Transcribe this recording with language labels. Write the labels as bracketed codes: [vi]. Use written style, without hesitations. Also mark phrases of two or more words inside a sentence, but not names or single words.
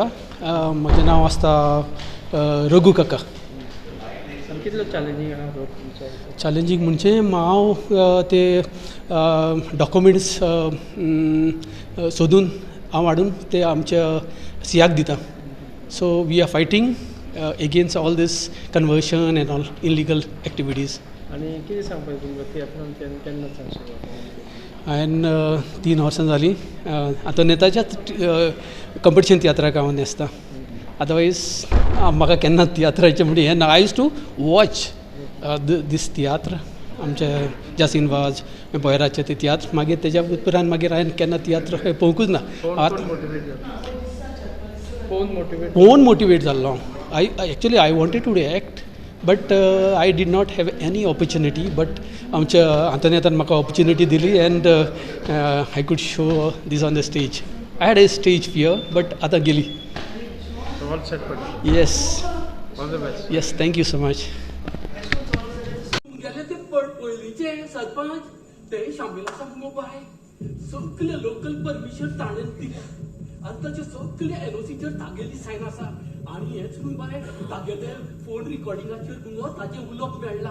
[kok] म्हजें नांव आसता रघु काका. कितलो चॅलेंजींग आहा रोल तुमचो? चॅलेंजींग म्हणजे हांव ते डॉक्युमेंट्स सोदून हाडून ते आमच्या सियाक दिता. [en] so we are fighting against all this conversion and all illegal activities. [kok] आनी कितें सांगपाक तुमकां तियात्रान केन्ना सांगशीं? हांवें 3 वर्सां जालीं आतां नेताच्याच कंपिटिशन तियात्राक हांव न्हेसता. अदरवायज म्हाका केन्ना तियात्राचें म्हणजे हें ना. [en] I use to watch these tiatr [kok] आमचे जासीन वाज बोयराचे ते तियात्र. मागीर तेज्या उपरांत मागीर हांवें केन्ना तियात्र पळोवंकूच ना. पळोवन मोटिवेट जाल्लो हांव. [en] Actually I wanted to act but I did not have any opportunity, but [kok] आमच्या आंतोनेतान म्हाका [en] opportunity दिली and I could show this on the stage. I had a stage fear but [kok] आतां गेली. [en] All set for Yes. All the best. Yes, thank you so much. [kok] गेले ते पयलींचे सरपंच ते शामिलाचा मुगो बाय सगळे लोकल परमिशन ताणेन दिल्या आनी ताचे सगळे एनओसीचेर तागेली सायन आसा. आनी हेच म्हूण बाय तागेले फोन रिकॉर्डिंगाचेर मुगो ताजें उलोवप मेळ्ळां.